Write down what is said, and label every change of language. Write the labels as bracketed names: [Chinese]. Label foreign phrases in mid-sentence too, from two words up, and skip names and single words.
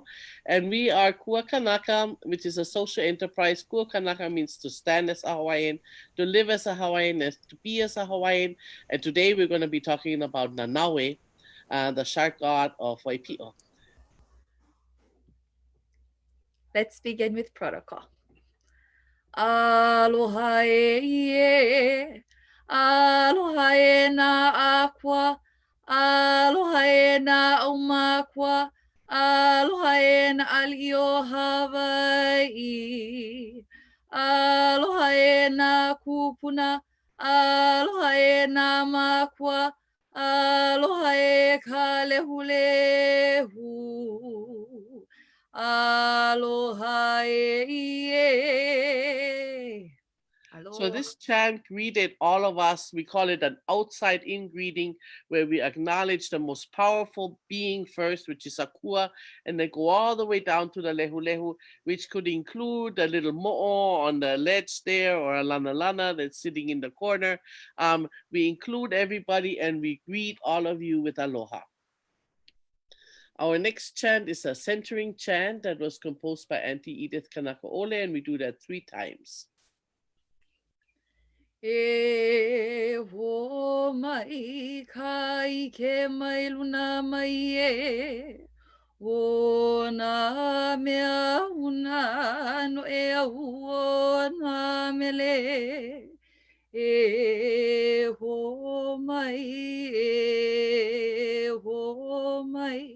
[English] And we are Kū-A-Kanaka, which is a social enterprise. Kū-A-Kanaka means to stand as a Hawaiian, to live as a Hawaiian, to be as a Hawaiian. And today we're going to be talking about Nanaue, the shark god of Waipio. Let's begin with protocol. [Hawaiian] Aloha e, aloha e na aqua, aloha e na aumakua, aloha e na alio Hawaii, aloha e na kupuna, aloha e na makua, aloha e ka lehulehu. Aloha e. Aloha. [English] So this chant greeted all of us. We call it an outside-in greeting, where we acknowledge the most powerful being first, which is Akua, and then go all the way down to the lehu, which could include a little mo'o on the ledge there, or a lana that's sitting in the corner. We include everybody, and we greet all of you with aloha. Our next chant is a centering chant that was composed by Aunty Edith Kanakaole, and we do that 3 times. [Hawaiian] E ho mai kai ke mai luna mai e o na mea una no e au na mele e ho mai e ho mai.